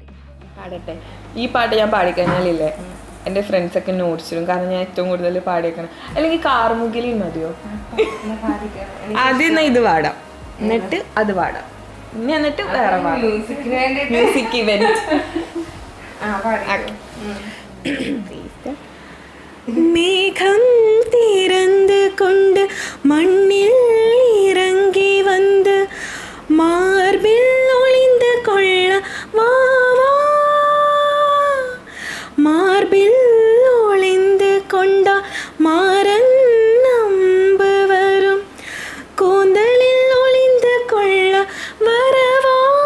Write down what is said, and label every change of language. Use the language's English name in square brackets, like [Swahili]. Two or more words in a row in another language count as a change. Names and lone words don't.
[Malayalam] പാടട്ടെ. ഈ പാട്ട് ഞാൻ പാടിക്കഴിഞ്ഞാലില്ലേ എൻ്റെ ഫ്രണ്ട്സൊക്കെ നോട്ട്സ് ഇടും. കാരണം ഞാൻ ഏറ്റവും കൂടുതൽ പാടിയേക്കണം. അല്ലെങ്കിൽ കാർമുകിലി മതിയോ? ആദ്യം ഇത് പാടാം, എന്നിട്ട് അത് പാടാം, ഇനി എന്നിട്ട് വേറെ പാടാം. [English] music event. [Tamil] மேகம் திறந்து கொண்டு மண்ணில் இறங்கி வந்து மார்பில் ஒளிந்து கொள்ள வா வா, மார்பில் ஒளிந்து கொண்டா மாறன் நம்பு வரும், கூந்தலில் ஒளிந்து கொள்ள வரவா,